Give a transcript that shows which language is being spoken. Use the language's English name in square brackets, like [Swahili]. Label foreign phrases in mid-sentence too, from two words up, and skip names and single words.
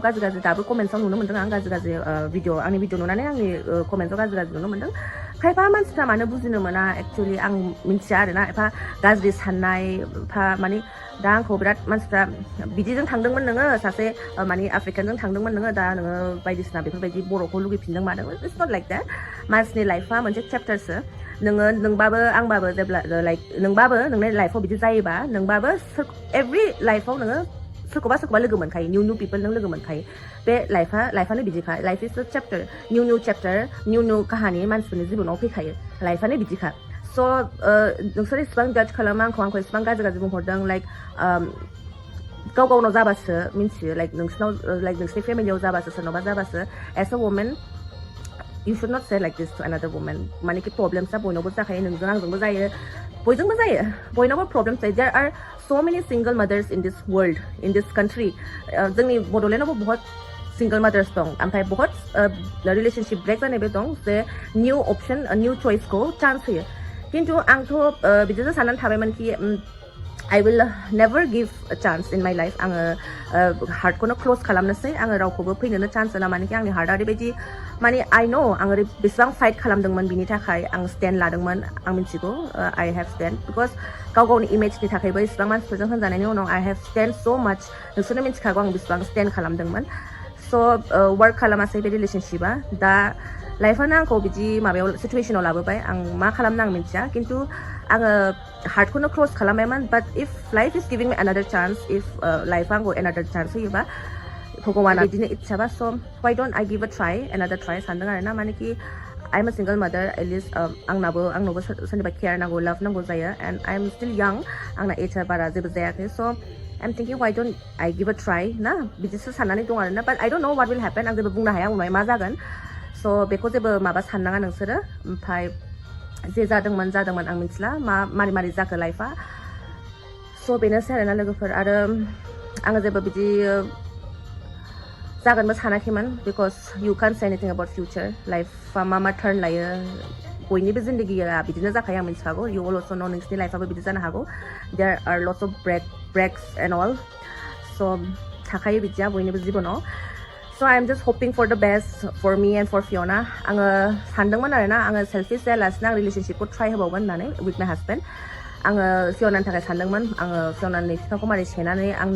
[Bodo] गाज्रि दाबो कमेन्ट्सआव नुनो मोन्दों आं गाज्रि भिडिअ आंनि भिडिअ नुनानै आंनि कमेन्ट्सआव गाज्रि नुनो मोन्दों खायफा मानसिफ्रा मानो बुजिनो मोना एक्सुवेलि आं मिन्थिया आरोना एफा गाज्रि साननाय एफा माने दा आंखौ बिराद मानसिफ्रा बिदिजों थांदोंमोन नोङो सासे माने आफ्रिकानजों थांदोंमोन नोङो दा नोङो बायदिसिना बेफोरबायदि बर'खौ लुगैफिनदों मादों [English] it's not like that [Bodo] मानसिनि लाइफआ मोनसे चेप्टारसो नोंबाबो आंबाबो जेब्ला लाइक नोंबाबो नोंनि लाइफआव बिदि जायोबा नोंबाबो एभ्रि लाइफआव नोङो सोरखौबा लोगो मोनखायो [English] new people [Bodo] नों लोगो मोनखायो बे लाइफआनो बिदिखा [English] life is a chapter new chapter [Bodo] निउ काहानि मानसिफोरनि जिबनाव फैखायो लाइफआनो बिदिखा स' नोंसोर इसेबां जाज खालामो आंखौ इसेबां गाज्रि बुंहरदों लाइक गावनाव जाबासो मिन्थियो लाइक नोंसिनि फेमिलियाव जाबासो सोरनावबा जाबासो [English] as a woman you should not say like this to another woman [Bodo] माने कि प्रब्लेम्सआ बयनावबो जाखायो नोंजों आंजोंबो जायो बयजोंबो जायो बयनावबो प्रब्लेम्स जायो [English] there are so many single mothers in this world in this country [Bodo] जोंनि बड'लेण्डआवबो बहुत [English] single mothers [Bodo] दं ओमफ्राय बहुत [English] relationship break [Bodo] जानायबो दं जे निउ अपसन निउ चइसखौ चान्स होयो खिन्थु आंथ' बिदिसो साननानै थाबायमोन कि [English] I will never give a chance in my life [Bodo] आङो हार्टखौनो क्लोज खालामनोसै आङो रावखौबो फैनोनो चान्स होला माने कि आंनि हार्टआ ओरैबायदि माने [English] I know [Bodo] आं बेसेबां फाइट खालामदोंमोन बिनि थाखाय आं स्टेन्ड लादोंमोन आं मिथिगौ [English] I have stand because [Bodo] गावनि इमेजनि थाखायबो इसेबां मानसिफोरजों होनजानायनि उनाव [English] I have stand so much [Bodo] नोंसोरनो मिथिखागौ आं बेसेबां स्टेन्ड खालामदोंमोन [English] so work [Bodo] खालामासै बे रिलेशनशिपआ दा लाइफआनो आंखौ बिदि माबायाव सिचुवेसनाव लाबोबाय आं मा खालामनो आं मिथिया खिन्थु आङो हार्टखौनो क्लोज खालामबायमोन [English] but if life is giving me another chance [Bodo] इफ लाइफआ आंखौ [English] another chance [Bodo] होयोबा भगवाना बिदिनो इच्छाबा [English] so why don't I give a try another try [Bodo] सानदों आरोना माने कि [English] I am a single mother at least [Bodo] आंनावबो सोरनिबा केयार नांगौ लाभ नांगौ जायो [English] and I am still young [Bodo] आंना एजआ बारा जेबो जायाखै स' [English] I'm thinking why don't I give a try [Bodo] ना बिदिसो साननानै दं आरोना [English] but I don't know what will happen [Bodo] आं जेबो बुंनो हाया उनावहाय मा जागोन स' बेखौ जेबो माबा साननाङा नोंसोरो ओमफ्राय जे जादोंमोन आं मिथिला मारै जाखो लाइफआ स' बेनोसै आरोना लोगोफोर आरो आङो जेबो बिदि जागोनबो सानाखैमोन [English] because you can say anything about future [Bodo] लाइफआ मा टार्न लायो बयनिबो जिन्दगिया बिदिनो जाखायो आं मिथिखागौ [English] you also know [Bodo] नोंसिनि लाइफआबो बिदि जानो हागौ [English] there are lots of breaks and all [Bodo] स' थाखायो बिदिया बयनिबो जिबनाव [English] so I am just hoping for the best for me and for Fiona [Bodo] आङो सानदोंमोन आरोना आङो सेल्फिश जायालासिनो आं रिलेसनशिपखौ ट्राइ होबावगोन होननानै [English] with my husband [Bodo] आङो फियनानि थाखाय सानदोंमोन आङो फियनानि बिफाखौ मारै सेनानै आंनि